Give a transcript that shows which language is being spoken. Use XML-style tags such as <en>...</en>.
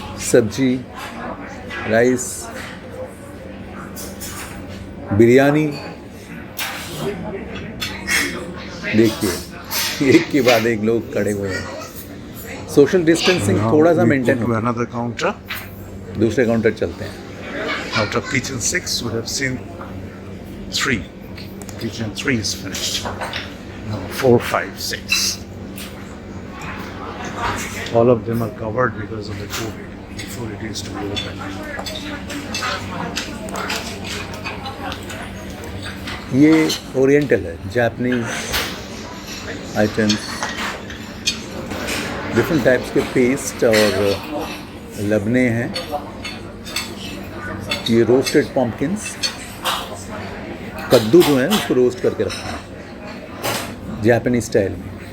<hi>सब्जी, राइस, बिरयानी, देखिए एक के बाद एक लोग खड़े हुए हैं। सोशल डिस्टेंसिंग थोड़ा सा मेंटेन हो।</hi> <en>Another counter.</en> <hi>दूसरे काउंटर चलते हैं।</hi> <en>Out of kitchen 6, we have seen 3. Kitchen 3 is finished. Now 4, 5, 6. All of them are covered because of the COVID before it is to be open.</en> <hi>ये oriental है, Japanese items, different types के paste और लबने हैं। ये roasted pumpkins, कद्दू जो है उसको रोस्ट करके रखा है जापानीज स्टाइल में।</hi>